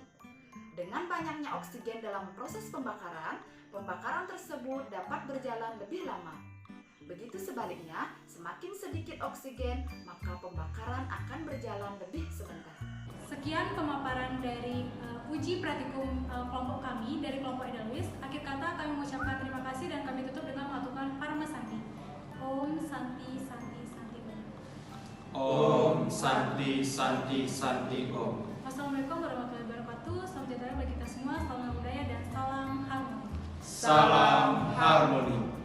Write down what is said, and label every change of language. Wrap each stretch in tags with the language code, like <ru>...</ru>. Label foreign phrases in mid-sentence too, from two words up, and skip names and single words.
<id>Dengan banyaknya oksigen dalam proses pembakaran, pembakaran tersebut dapat berjalan lebih lama. Begitu sebaliknya, semakin sedikit oksigen, maka pembakaran akan berjalan lebih sebentar. Sekian pemaparan dari uji praktikum kelompok kami dari kelompok Edelweiss. Akhir kata kami mengucapkan terima kasih dan kami tutup dengan melakukan Parama Santi.</id> <sa>Om Santi Santi Santi Om. Om Santi Santi Santi Om.</sa> <ar>والسلام عليكم ورحمة الله وبركاته.</ar> <id>Salam sejahtera bagi kita semua. Salam budaya dan salam harmoni. Salam harmoni.</id>